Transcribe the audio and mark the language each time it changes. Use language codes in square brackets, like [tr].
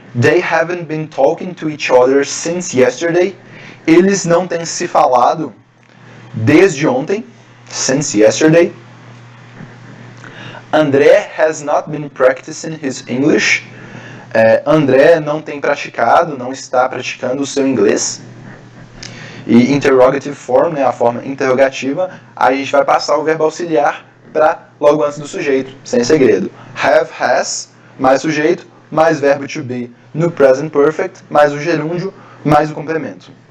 [en] They haven't been talking to each other since yesterday. [pt] Eles não têm se falado desde ontem, [en] since yesterday. André has not been practicing his English. [pt] André não tem praticado, não está praticando o seu inglês. E interrogative form, né, a forma interrogativa, a gente vai passar o verbo auxiliar para logo antes do sujeito, sem segredo. Have, has, mais sujeito, mais verbo to be no present perfect, mais o gerúndio, mais o complemento.